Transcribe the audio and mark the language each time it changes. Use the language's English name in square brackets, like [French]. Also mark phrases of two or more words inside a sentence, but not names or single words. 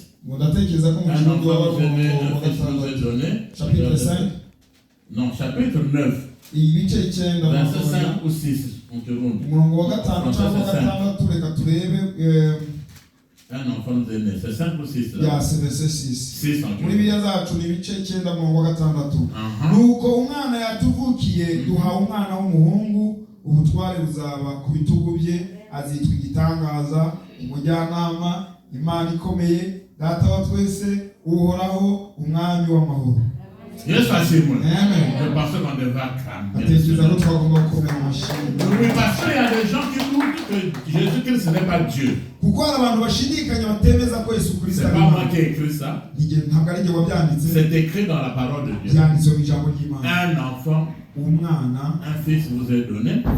[French] Un enfant vous est donné. Chapitre 5. Non, chapitre 9. Verset 5 ou 6 en Kirundi. Un enfant nous est né. C'est 5 ou 6 là? Yeah, c'est verset 6. 6 en Kirundi. [Kinyarwanda] Nuko umwana yatuvukiye duha umwana w'umuhungu ubutware buzaba ku bitugu bye azitwa igitangaza umujyanama Imana ikomeye data wa twese uhoraho umwami w'amahoro. Yes, Amen. [French] Je pensais qu'on devait acclamer. Oui, parce qu'il y a des gens qui doutent que Jésus-Christ ce n'est pas Dieu. Pourquoi c'est pas moi qui ai écrit ça. C'est écrit dans la parole de Dieu. Un enfant, un fils vous est donné.